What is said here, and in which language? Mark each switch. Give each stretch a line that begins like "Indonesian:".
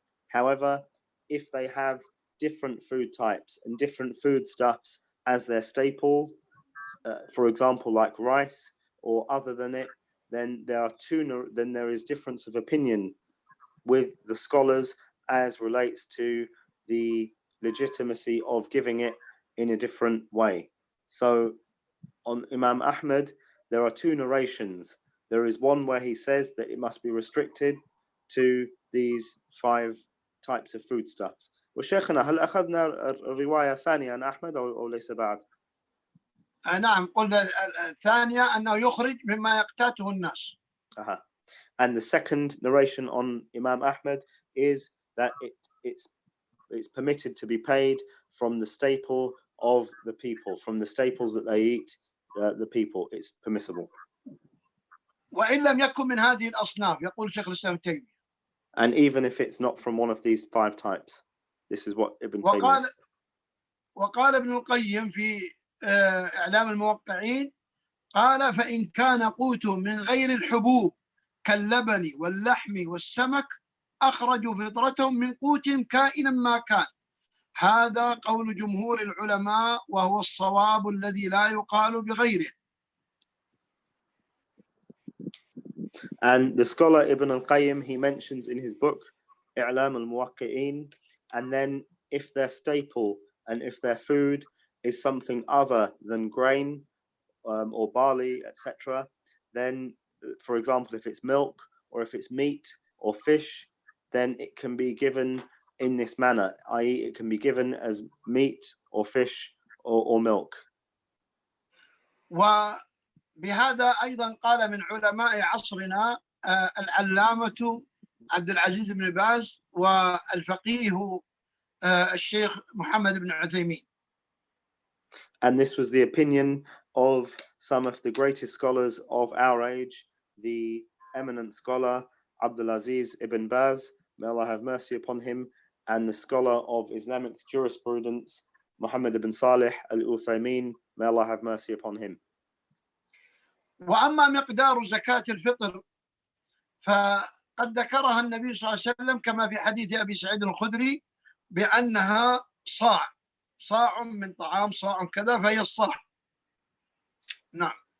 English: However, if they have different food types and different foodstuffs as their staples, for example, like rice or other than it, then there is difference of opinion with the scholars as relates to the legitimacy of giving it in a different way. So on Imam Ahmad, there are 2 narrations. There is one where he says that it must be restricted to these 5 types of foodstuffs.
Arabic: وشيخنا هل أخذنا الرواية الثانية عن أحمد أو ليس بعد؟ نعم، قلنا الثانية أنه يخرج مما يقتاته الناس.
English: And the second narration on Imam Ahmad is that it's permitted to be paid from the staple of the people, from the staples that they eat, the people. It's permissible.
Arabic: وإن لم يكن من هذه الأصناف يقول شيخ الإسلام ابن تيمية.
English: And even if it's not from one of these 5 types. This is what Ibn Taymiyyah said.
Arabic: وقال ابن القيم في إعلام الموقعين قال فإن كان قوت من غير الحبوب كاللبن واللحم والسمك أخرجوا فطرتهم من قوتهم كائنا ما كان. هذا قول جمهور العلماء وهو الصواب الذي لا يقال بغيره.
English: And the scholar Ibn al-Qayyim, he mentions in his book I'lam al-Muwaqqi'in, and then if their staple and if their food is something other than grain or barley, etc., then, for example, if it's milk or if it's meat or fish, then it can be given in this manner, i.e. it can be given as meat or fish or milk.
Arabic: وبهذا أيضا قال من علماء عصرنا العلامة عبد العزيز بن باز والفقيه الشيخ محمد بن عثيمين.
English: And this was the opinion of some of the greatest scholars of our age, the eminent scholar Abdulaziz ibn Baz, may Allah have mercy upon him, and the scholar of Islamic jurisprudence, Muhammad ibn Salih al-Uthaymin, may Allah have mercy upon him.
Arabic: وأما مقدار زكاة الفطر فقد ذكرها النبي صلى الله عليه وسلم كما في حديث أبي سعيد الخدري بأنها صاع من طعام، صاع كذا، فهي الصاع. نعم.